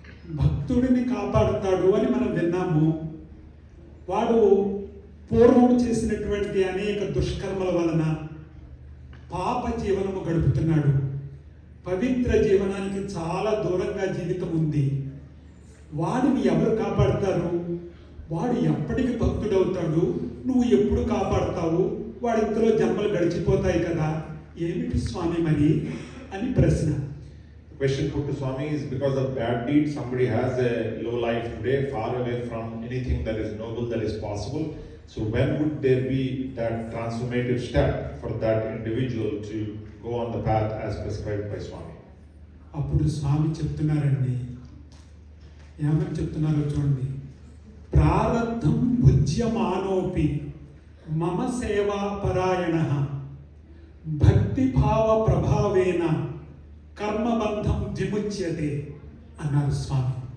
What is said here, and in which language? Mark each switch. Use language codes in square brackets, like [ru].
[te] భక్తుడిని కాపాడుతాడు అని మనం విన్నాము. వాడు పూర్వం చేసినటువంటి అనేక దుష్కర్మల వలన పాప జీవనము గడుపుతున్నాడు. పవిత్ర జీవనానికి చాలా దూరంగా జీవితం ఉంది. వాడిని ఎవరు కాపాడతారు? వాడు ఎప్పటికి భక్తుడవుతాడు? నువ్వు ఎప్పుడు కాపాడతావు? వాడి ఇంతలో జన్మలు గడిచిపోతాయి కదా, ఏమిటి స్వామి మరి అని ప్రశ్న. [en] The question put to Swami is because of bad deeds, somebody has a low life today, far away from anything that is noble, that is possible. So when would there be that transformative step for that individual to go on the path as prescribed by Swami? [te] అప్పుడు స్వామి చెప్తున్నారండి, ఏమని చెప్తున్నారో చూడండి. [sa] ప్రారబ్ధం భుజ్యమానోపి మమ సేవా పరాయణ భక్తిభావ ప్రభావేన కర్మబంధం విముచ్యతే [te] అన్నారు స్వామి.